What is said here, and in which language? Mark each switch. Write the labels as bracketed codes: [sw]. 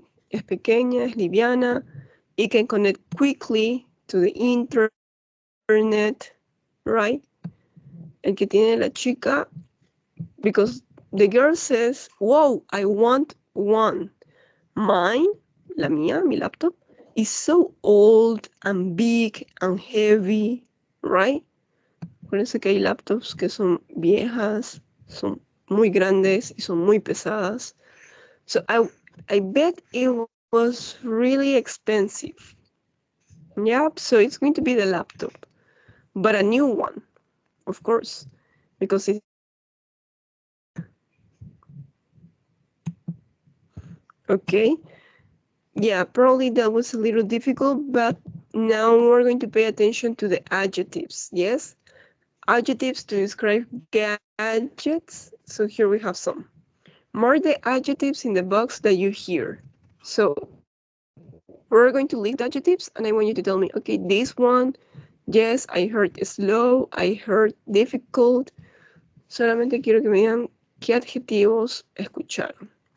[es] Es pequeña, es liviana. [en] It can connect quickly to the internet, right? [es] El que tiene la chica, [en] because the girl says, wow, I want one. Mine, [es] la mía, mi laptop, [en] is so old and big and heavy, right? [es] Acuérdense que hay laptops que son viejas, son muy grandes y son muy pesadas. [en] So I bet it was really expensive. Yep, so it's going to be the laptop, but a new one, of course, because it's okay. Yeah, probably that was a little difficult, but now we're going to pay attention to the adjectives, yes? Adjectives to describe gadgets. So here we have some. Mark the adjectives in the box that you hear. So we're going to list adjectives, and I want you to tell me, okay, this one, yes, I heard slow, I heard difficult. [es] Solamente quiero que me digan qué adjetivos escucharon.